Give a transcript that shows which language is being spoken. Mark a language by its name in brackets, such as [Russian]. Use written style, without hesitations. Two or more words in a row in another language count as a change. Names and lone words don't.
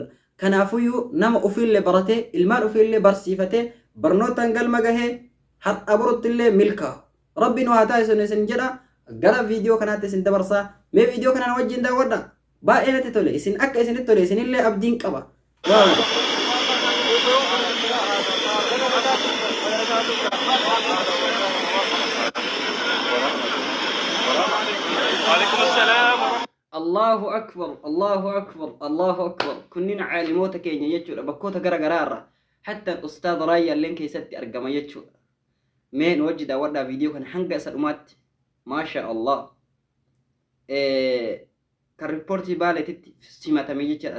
[Oromo] Kanaafuyyuu nama ofiillee baratee, ilmaan ofiillee barsiifatee, barnootaan galma gahee har'a borutti illee milkaa'u. Rabbiin waa taasisu isin jedha. Gara viidiyoo kanaatti isin dabarsaa. Mee viidiyoo kanaan wajjin daawwadha. Baay'ee natti tole. Isin akka isinitti tole isinillee abdiin qaba. [Arabic] الله أكبر، الله أكبر، الله أكبر. [Oromo] Kunniin caalimoota keenya jechuudha. Bakkoota gara garaarra hatta ustaad Raayyaa illee keessatti argama jechuudha. Mee nu wajji daawwadhaa viidiyoo kana hanga isa dhumaatti. [Arabic] ما شاء الله. [Oromo] Kan riippoortii baaleetitti simatamee jechuudha.